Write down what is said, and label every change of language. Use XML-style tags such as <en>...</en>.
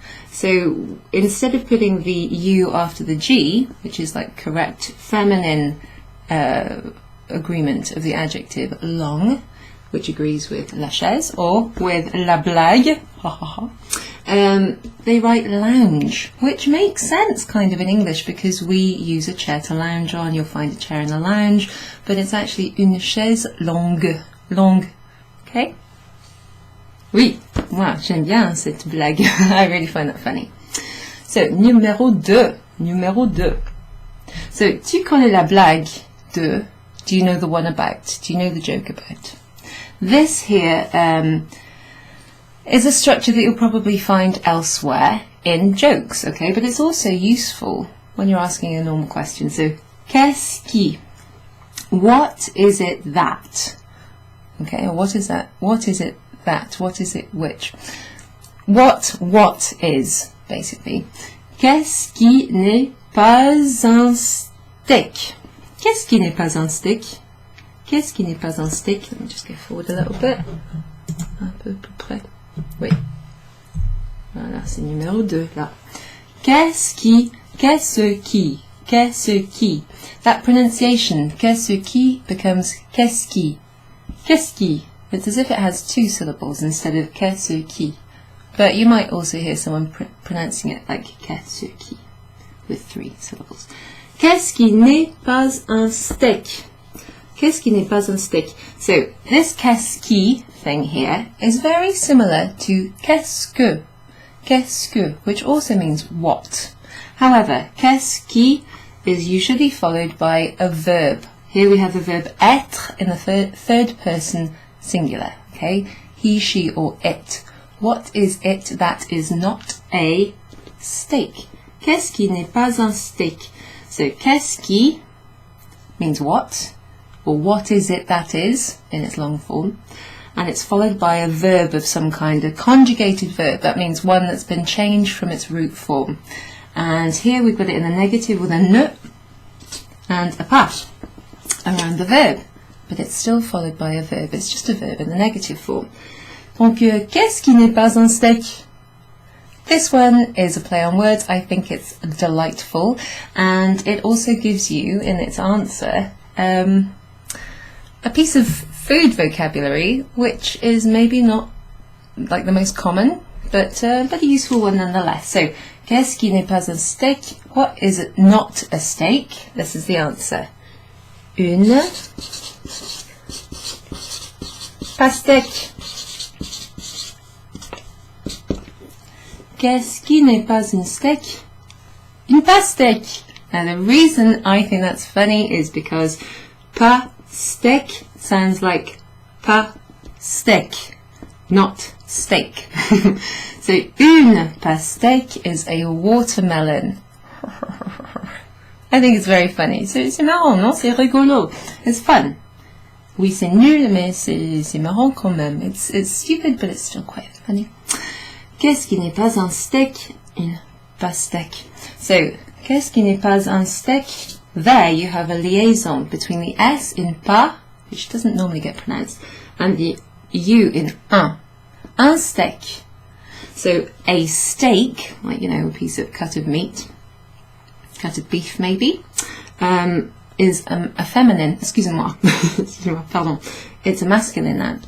<en>So instead of putting the U after the G, which is like correct feminine agreement of the adjective long, which agrees with la chaise, or with la blague, they write lounge, which makes sense kind of in English because we use a chair to lounge on. You'll find a chair in the lounge, but it's actually une chaise longue. Longue. Okay?</en> <fr>Oui, moi j'aime bien cette blague.</fr> <en>I really find that funny. So,</en> <fr>numéro 2. Numéro 2.</fr> <en>So,</en> <fr>tu connais la blague de?</fr> <en>Do you know the one about? Do you know the joke about? This here is a structure that you'll probably find elsewhere in jokes, okay? But it's also useful when you're asking a normal question. So,</en> <fr>qu'est-ce qui?</fr> <en>What is it that? Okay, or what is that? What is it that? What is it which? What is, basically.</en> <fr>Qu'est-ce qui n'est pas un steak? Qu'est-ce qui n'est pas un steak? Qu'est-ce qui n'est pas un steak?</fr> <en>Let me just go forward a little bit.</en> <fr>Un peu plus près. Oui. Voilà, c'est numéro 2, là. Qu'est-ce qui? Qu'est-ce qui? Qu'est-ce qui?</fr> <en>That pronunciation, qu'est-ce qui, becomes qu'est-ce qui?</en> <fr>Qu'est-ce qui?</fr> <en>It's as if it has 2 syllables instead of qu'est-ce qui. But you might also hear someone pronouncing it like qu'est-ce qui, with 3 syllables.</en> <fr>Qu'est-ce qui n'est pas un steak? Qu'est-ce qui n'est pas un steak?</fr> <en>So, this qu'est-ce qui thing here is very similar to qu'est-ce que, which also means what. However, qu'est-ce qui is usually followed by a verb. Here we have the verb être in the third person singular, okay? He, she, or it. What is it that is not a steak?</en> <fr>Qu'est-ce qui n'est pas un steak?</fr> <en>So, qu'est-ce qui means what, or what is it that is, in its long form, and it's followed by a verb of some kind, a conjugated verb. That means one that's been changed from its root form. And here we've got it in the negative with a ne and a pas around the verb, but it's still followed by a verb. It's just a verb in the negative form.</en> <fr>Donc, qu'est-ce qui n'est pas un steak?</fr> <en>This one is a play on words. I think it's delightful, and it also gives you, in its answer, a piece of food vocabulary, which is maybe not like the most common, but a useful one nonetheless. So,</en> <fr>qu'est-ce qui n'est pas un steak?</fr> <en>What is it not a steak? This is the answer.</en> <fr>Une pastèque. Qu'est-ce qui n'est pas un steak? Une pastèque.</fr> <en>Now the reason I think that's funny is because pastèque sounds like pastèque, not steak. So une pastèque is a watermelon. I think it's very funny.</en> <fr>C'est marrant, non? C'est rigolo.</fr> <en>It's fun.</en> <fr>Oui, c'est nul, mais c'est marrant quand même.</fr> <en>It's stupid, but it's still quite funny.</en> <fr>Qu'est-ce qui n'est pas un steak? Une pastèque. So, qu'est-ce qui n'est pas un steak?</fr> <en>There you have a liaison between the S in pas, which doesn't normally get pronounced, and the U in un. Un steak. So, a steak, like, you know, a piece of cut of meat, cut of beef maybe, is a feminine,</en> <fr>excusez-moi, pardon,</fr> <en>it's a masculine noun.</en>